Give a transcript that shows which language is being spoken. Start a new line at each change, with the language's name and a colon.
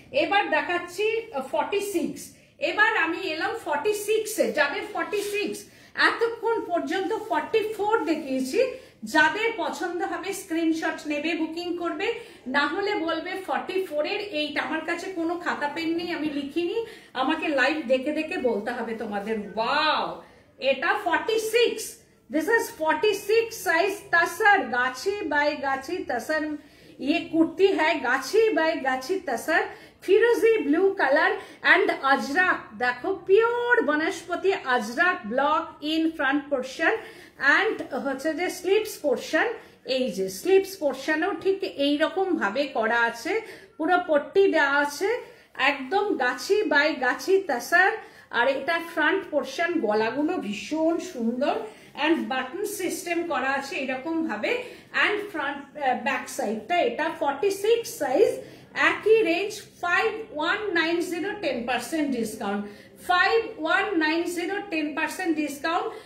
Bangla: এবার দেখাচ্ছি 46, এবার আমি এলাম 46 এ, যাদের 46, এতক্ষণ পর্যন্ত 44 দেখিয়েছি, যাদের পছন্দ হবে স্ক্রিনশট নেবে, বুকিং করবে, না হলে বলবে 44 এর এইটা। আমার কাছে কোনো খাতা পেন নেই, আমি লিখিনি, আমাকে লাইভ দেখে দেখে বলতে হবে তোমাদের।
Hindi: ওয়াও, এটা 46, दिस इज 46 साइज तसर, गाछी बाय गाछी तसर, ये कुर्ती है गाछी बाय गाछी तसर, फिरोजी ब्लू कलर एंड अजरक, देखो प्योर वनस्पति Ajrak block in front portion and
Bangla: হচ্ছে যে স্লিভস পোর্শন, এই যে স্লিভস পোর্শনও ঠিক এই রকম ভাবে করা আছে, পুরো পট্টি দেওয়া আছে, একদম গাছি বাই গাছি তাসার। আর এটা ফ্রন্ট পোর্শন, গলাগুলো ভীষণ সুন্দর এন্ড বাটন সিস্টেম করা আছে এরকম ভাবে, এন্ড ফ্রন্ট ব্যাক সাইডটা এটা 46 সাইজ, একই রেঞ্জ, 5190 10% ডিসকাউন্ট, 5190 10% ডিসকাউন্ট।